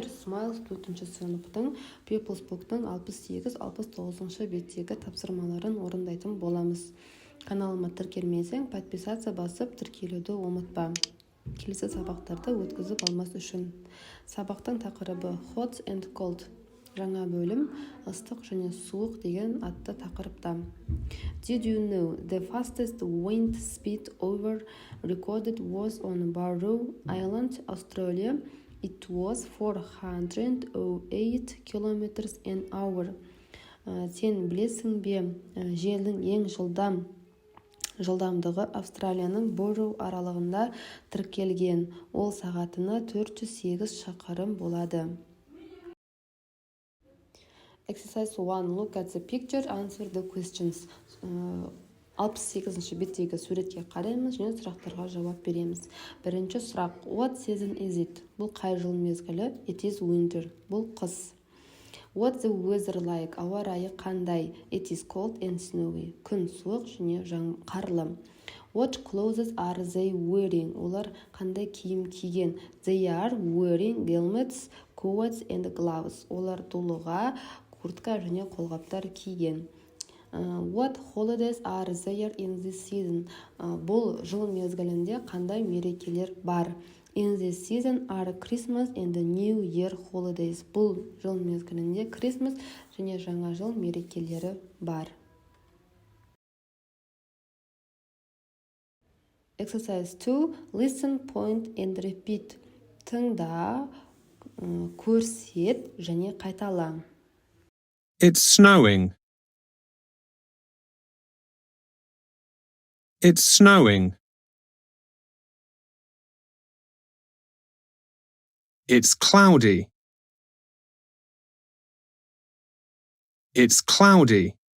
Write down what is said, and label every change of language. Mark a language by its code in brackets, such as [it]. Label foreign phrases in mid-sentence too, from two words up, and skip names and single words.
[kk] Смайлс 4-ші сыныптың People's Book'тың 68-69 беттегі тапсырмаларын орындайтын боламыз. Каналыма тіркелмесең, подписация басып, тіркелуді ұмытпа. Келесі сабақтарды өткізіп алмас үшін. Сабақтың тақырыбы Hot and Cold. Жаңа бөлім ыстық және суық деген атты тақырыпта. [en] Did you know the fastest wind speed ever recorded was on Barrow Island, Australia? It was 408 kilometers an hour. [kk] Сен білесің бе, желдің ең жылдамдығы Австралияның Барроу аралығында тіркелген. Ол сағатына 408 шақырым болады. [en] Exercise 1. Look at the picture, answer the questions. [kk] 68-ші беттегі суретке қараймыз және сұрақтарға жауап береміз. Бірінші сұрақ. [en] What season is it? [kk] Бұл қай жыл мезгілі? [en] It is winter. [kk] Бұл қыс. [en] What's the weather like? [kk] Ауа райы қандай? [en] It is cold and snowy. [kk] Күн суық және қарлы. [en] What clothes are they wearing? [kk] Олар қандай киім киген? [en] They are wearing helmets, coats and gloves. [kk] Олар дулыға, куртка және қолғаптар киген. [en] What holidays are there in this season? [kk] Бұл жыл мезгілінде қандай мерекелер бар? [en] In this season are Christmas and the New Year holidays. [kk] Бұл жыл мезгілінде Christmas және жаңа жыл мерекелері бар. [en] Exercise 2. Listen, point and repeat. [kk] Тыңда, көрсет және қайтала. [en] It's snowing. It's snowing. It's cloudy. It's cloudy.